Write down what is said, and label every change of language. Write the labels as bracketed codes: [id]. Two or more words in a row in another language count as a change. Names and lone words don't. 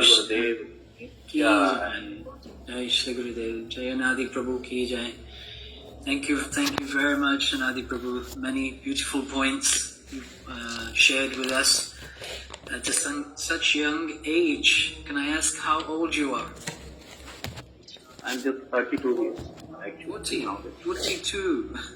[hi] जय श्री गुरुदेव, जय अनादि प्रभु की जय, [en] Thank you very much, Anadi Prabhu. Many beautiful points you've shared with us at such young age. Can I ask how old you are? I'm just 32 years, actually. 42.